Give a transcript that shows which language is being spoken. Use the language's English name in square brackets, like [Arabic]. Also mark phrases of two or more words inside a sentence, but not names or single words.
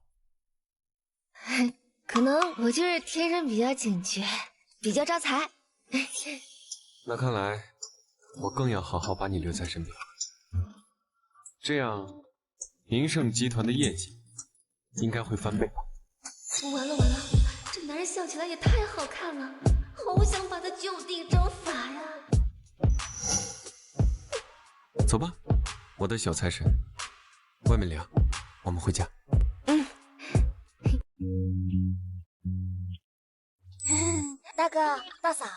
[Chinese] 可能我就是天生比較警覺，比較招財。那看來我更要好好把你留在身邊，這樣明盛集團的業績應該會翻倍吧。完了完了，這男人笑起來也太好看了，好想把他就地正法呀！走吧，我的小財神。外面涼，我們回家。大哥、大嫂，